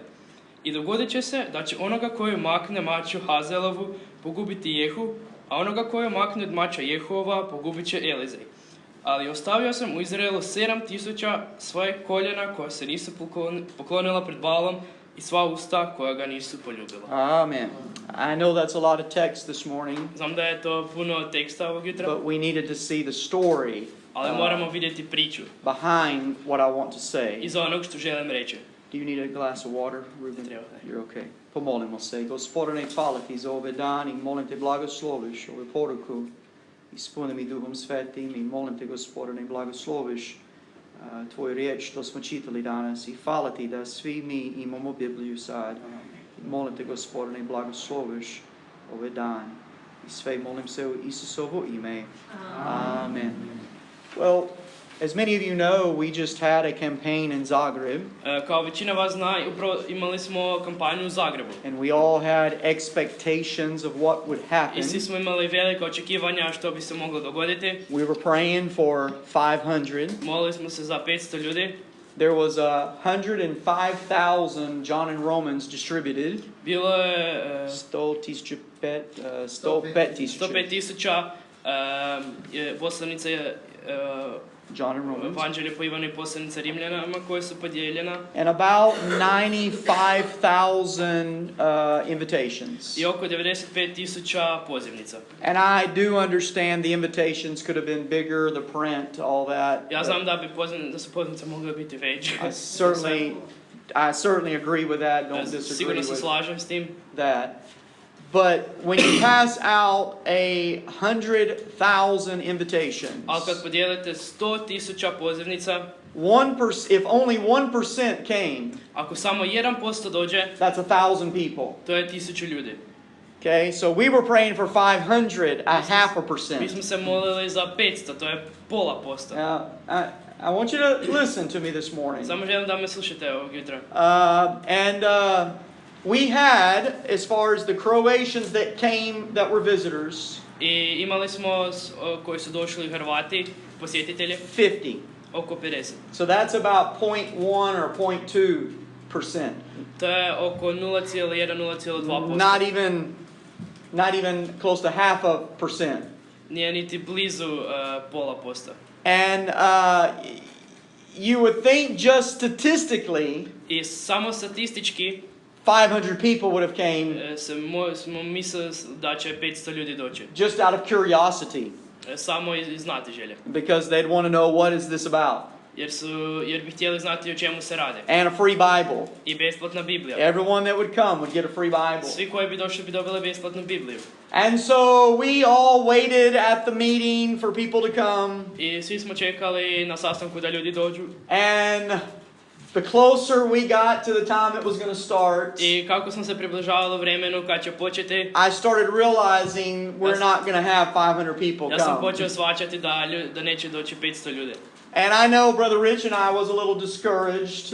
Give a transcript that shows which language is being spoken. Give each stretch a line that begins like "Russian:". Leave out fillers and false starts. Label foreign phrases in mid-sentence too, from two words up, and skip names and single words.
Croatian: I dogodit će se da će onoga koji makne maču Hazaelovu pogubiti Jehu, a onoga koji makne od mača Jehovova pogubit će Elizej. Ali ostavio sam u Izraelu 7,000 svoje koljena koja se nisu poklonila pred Baalom i sva usta koja ga nisu poljubila. Amen.
English: I know that's a lot of text this morning.
Croatian: Znam da je to puno teksta ovog jutra.
English: But we needed to see the story
Croatian: ali moramo vidjeti priču
English: behind what I want to say.
Croatian: Iza onog što želim reći.
English: Do you need a glass of water, Ruben? You're okay.
Croatian: Pomolimo se. Gospodine, hvala ti za ove dan i molim te blagosloviš ovu poruku. Ispuni mi Duhom Svetim i molim te, Gospodine, blagosloviš tvoju riječ što smo čitali danas i hvala ti da svi mi imamo Bibliju sad. Molim te, Gospodine, blagosloviš ovaj dan i sve molim se u Isusovo ime. Amen.
English: Well, as many of you know, we just had a campaign in Zagreb.
Croatian: Kao većina vas zna, upravo imali smo kampanju u Zagrebu.
English: And we all had expectations of what would happen.
Croatian: I svi smo imali velike očekivanja što bi se moglo dogoditi.
English: We were praying for 500.
Croatian: Molili smo se za 500 ljudi.
English: There was 105,000 John and Romans distributed.
Croatian: Bilo je 105,000 poslanica John and Romans. Evanđelje po Ivanu i poslanica Rimljanama koje su podijeljena.
English: And about 95,000 invitations.
Croatian: I oko 95,000 pozivnica.
English: And I do understand the invitations could have been bigger, the print, all that.
Croatian: Ja znam da su pozivnice mogle biti veće.
English: I certainly agree with that. Don't disagree
Croatian: Sigurno se
English: with
Croatian: slažem s tim.
English: that. But when you pass out 100,000 invitations,
Croatian: ali kad podijelite 100,000 pozivnica,
English: if only 1% came,
Croatian: ako samo 1% dođe,
English: that's 1,000 people.
Croatian: To je 1,000 ljudi.
English: Okay, so we were praying for 500, a half a percent.
Croatian: Mi smo se molili za 500, to je pola posto.
English: I want you to listen to me this morning.
Croatian: Samo želim da me slušate ovog jutra.
English: We had, as far as the Croatians that came that were visitors,
Croatian: I imali smo koji su došli Hrvati, posjetitelji,
English: 50.
Croatian: Oko 50.
English: So that's about 0.1 or 0.2%.
Croatian: To je oko 0,1-0,2%.
English: Not even close to half a percent.
Croatian: Nije niti blizu pola posta.
English: And you would think just statistically,
Croatian: I samo statistički
English: 500 people would have came.
Croatian: Smo mislili da će 500 ljudi doći.
English: Just out of curiosity.
Croatian: Samo iz znatiželje.
English: Because they'd want to know what is this about.
Croatian: Jer bi htjeli znati o čemu se radi.
English: And a free Bible.
Croatian: I besplatna Biblija.
English: Everyone that would come would get a free Bible.
Croatian: Svi koji bi došli bi dobili besplatnu Bibliju.
English: And so we all waited at the meeting for people to come.
Croatian: I svi smo čekali na sastanku da ljudi dođu.
English: And the closer we got to the time it was going to start,
Croatian: I kako smo se približavali vremenu kad će početi,
English: I started realizing we're not going to have 500 people come.
Croatian: Ja sam počeo shvaćati da neće doći 500 ljudi.
English: And I know Brother Rich and I was a little discouraged a